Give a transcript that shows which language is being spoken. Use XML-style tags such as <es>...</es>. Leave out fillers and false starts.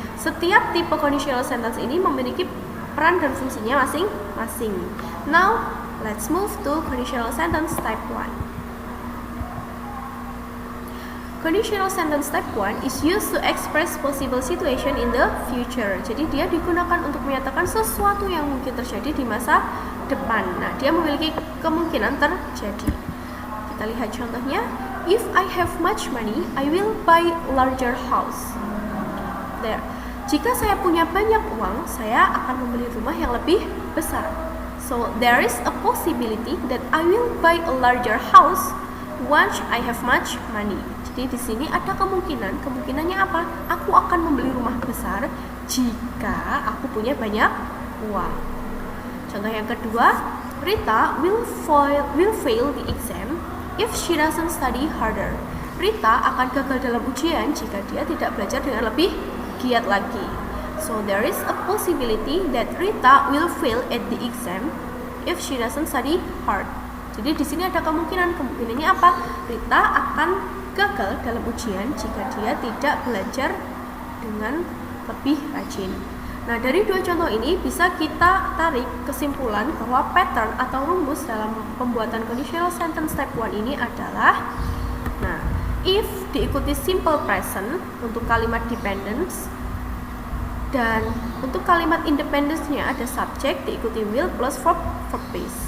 <id>Setiap tipe conditional sentence ini memiliki peran dan fungsinya masing-masing.</id> <en>Now, let's move to conditional sentence type 1. Conditional sentence type 1 is used to express possible situation in the future.</en> <id>Jadi dia digunakan untuk menyatakan sesuatu yang mungkin terjadi di masa depan. Nah, dia memiliki kemungkinan terjadi. Kita lihat contohnya.</id> <en>If I have much money, I will buy larger house. There.</en> <id>Jika saya punya banyak uang, saya akan membeli rumah yang lebih besar.</id> <en>So there is a possibility that I will buy a larger house once I have much money.</en> <id>Jadi di sini ada kemungkinannya apa? Aku akan membeli rumah besar jika aku punya banyak uang. Contoh yang kedua,</id> <en>Rita will fail the exam if she doesn't study harder.</en> <id>Rita akan gagal dalam ujian jika dia tidak belajar dengan lebih giat lagi.</id> <en>So there is a possibility that Rita will fail at the exam if she doesn't study hard.</en> <id>Jadi di sini ada kemungkinannya apa? Rita akan gagal dalam ujian jika dia tidak belajar dengan lebih rajin. Nah, dari 2 contoh ini bisa kita tarik kesimpulan bahwa pattern atau rumus dalam pembuatan conditional sentence type 1 ini adalah, nah, if diikuti simple present untuk kalimat dependence, dan untuk kalimat independence-nya ada subject diikuti will plus verb base.</id>